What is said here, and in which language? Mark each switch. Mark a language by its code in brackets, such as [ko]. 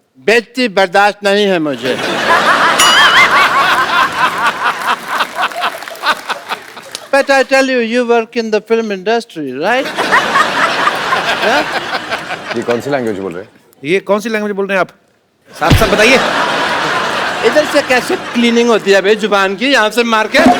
[hi] बेइज्जती बर्दाश्त नहीं है मुझे। [en] But I tell you, you work in the film industry, right? [hi] ये कौन सी लैंग्वेज बोल रहे हैं? ये कौन सी लैंग्वेज बोल रहे हैं आप? साफ साफ बताइए। इधर से कैसे क्लीनिंग होती है भाई जुबान की, यहाँ से मार के?